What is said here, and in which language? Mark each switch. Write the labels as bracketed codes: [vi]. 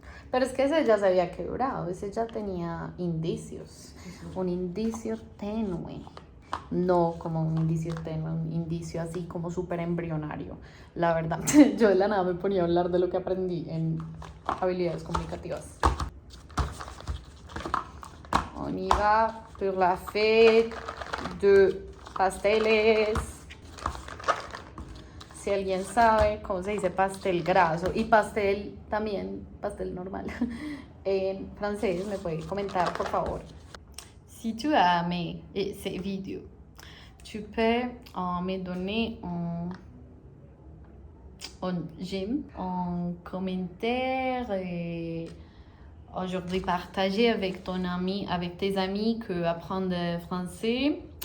[es] Pero es que ese ya se había quebrado. Ese ya tenía indicios. Un indicio tenue. No como un indicio tenue, un indicio así como súper embrionario. La verdad, yo de la nada me ponía a hablar de lo que aprendí en habilidades comunicativas. [fr] On y va pour la fête de pasteles. [es] Si alguien sabe cómo se dice pastel graso y pastel también, pastel normal, en francés, me puede comentar, por favor. [fr] Si tu as aimé ces vidéos, tu peux me donner un j'aime, un commentaire et aujourd'hui partager avec ton ami, avec tes amis qui apprennent le français,